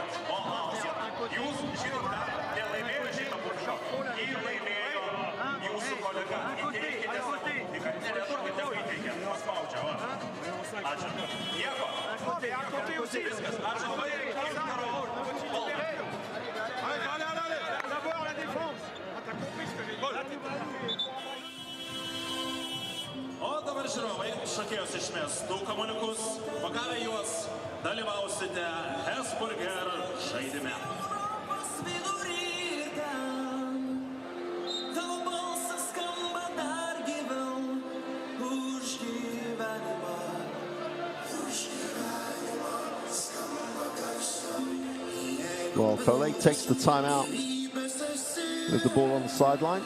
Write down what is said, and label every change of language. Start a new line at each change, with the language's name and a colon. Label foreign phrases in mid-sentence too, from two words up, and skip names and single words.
French: Un côté aussi. D'abord la défense. T'as compris ce que j'ai dit.
Lithuanian: O dabar žiūrovai, šokėjos išmės du kamuoliukus, pagavę juos, dalyvausite Hesburger žaidime.
English: Well, Collet takes the timeout with the ball on the sideline.